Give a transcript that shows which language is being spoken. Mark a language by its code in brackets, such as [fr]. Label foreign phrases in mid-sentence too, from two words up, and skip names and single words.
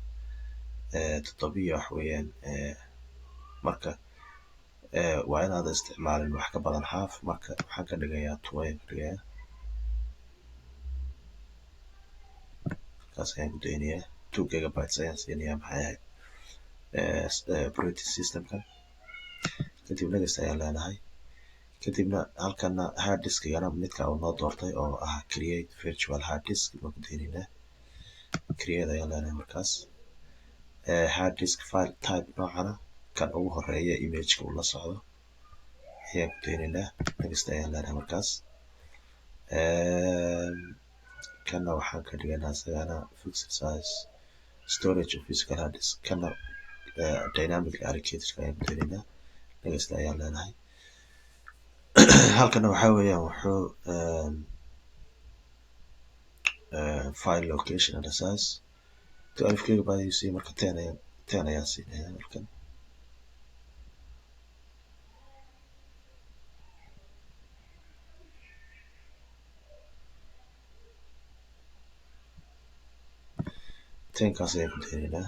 [so] 7 wax weeyaan marka waa inaad isticmaalin wax ka badan half marka waxaan ka dhigayaa 2 ayaan ka dhigayaa kaas ayaan ku daynayaa 2 gigabytes ayaan siinayaa maxay ahayd [en] operating system-ka [so] kadib next ayaan leenahay kadibna halkana hard diskigana midka uu noo doortay oo ah [en] create virtual hard disk [so] baan ku daynaynaa. create ayaan leenahay markaas. [en] hard disk file type [so] noocana kan ugu horeeya imageka uu la socdo ayaan ku daynaynaa. next ayaan leenahay markaas. kana waxaan ka dhiganaa isagana [en] fixed size storage of physical hard disk. [so] kana [en] dynamic allocated [so] ayaan ku daynaynaa. next ayaan leenahay. halkana waxaa weeyaan wuxuu [en] file location and size [so] 12 gigabyte ayuu siiyey, marka 10 ayaan siinaya halkan. tenkaas ayaan ku daynaynaa.